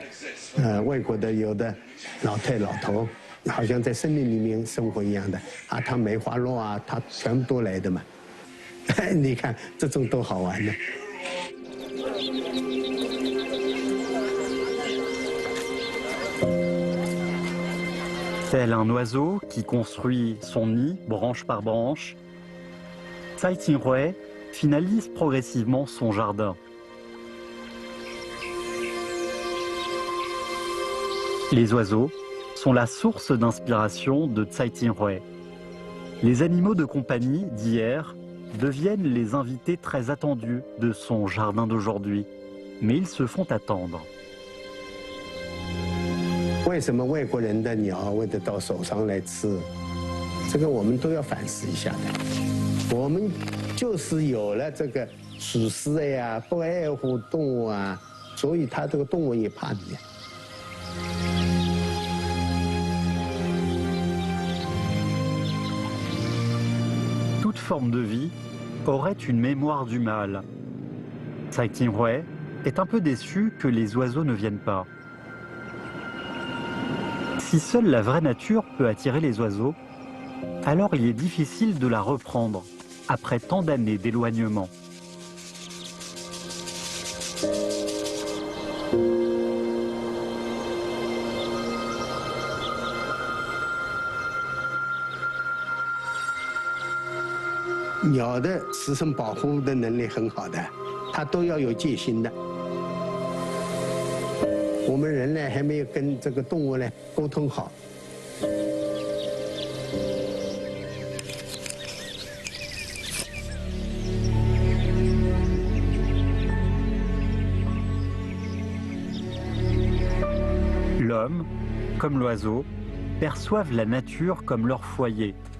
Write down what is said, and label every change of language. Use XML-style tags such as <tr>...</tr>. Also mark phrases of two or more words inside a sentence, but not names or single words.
<zh>外国的有的老头，好像在森林里面生活一样的啊，他梅花鹿啊，他全部都来的嘛。你看这种多好玩呢。</zh> <fr>Tel un oiseau qui construit son nid branche par branche, Tsai Ing-wen finalise progressivement son jardin. Les oiseaux sont la source d'inspiration de Tsai Ing-wen. Les animaux de compagnie d'hier deviennent les invités très attendus de son jardin d'aujourd'hui, mais ils se font attendre.</fr> <zh>为什么外国人的鸟会得到手上来吃？这个我们都要反思一下的。我们就是有了这个鼠狮呀，不爱护动物啊，所以它这个动物也怕你。</zh> <fr>Toute forme de vie aurait une mémoire du mal. Tsai Ing-wen est un peu déçu que les oiseaux ne viennent pas. Si seule la vraie nature peut attirer les oiseaux, alors il est difficile de la reprendre après tant d'années d'éloignement.</fr> <zh>Les 鸟的自身保护的能力很好的，它都要有戒心的。我们人呢还没有跟这个动物呢沟通好。</zh> <fr>L'homme, comme l'oiseau, perçoivent la nature comme leur foyer.</fr>